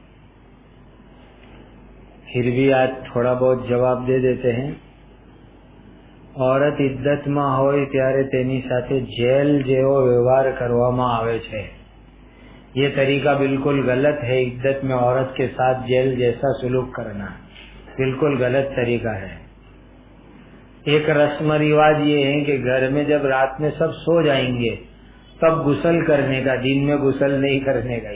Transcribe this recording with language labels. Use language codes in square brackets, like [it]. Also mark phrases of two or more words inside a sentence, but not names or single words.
[ur] پھر بھی آج تھوڑا بہت جواب دے دیتے ہیں۔ عورت عدت [gu] માં હોય ત્યારે તેની સાથે જેલ જેવો વ્યવહાર કરવામાં આવે છે। [ur] یہ طریقہ بالکل غلط ہے۔ عدت میں عورت کے ساتھ جیل جیسا سلوک کرنا بالکل غلط طریقہ ہے۔ ایک رسم رواج یہ ہے کہ گھر میں جب رات میں سب سو جائیں گے تب غسل کرنے کا، دن میں غسل نہیں کرنے کا۔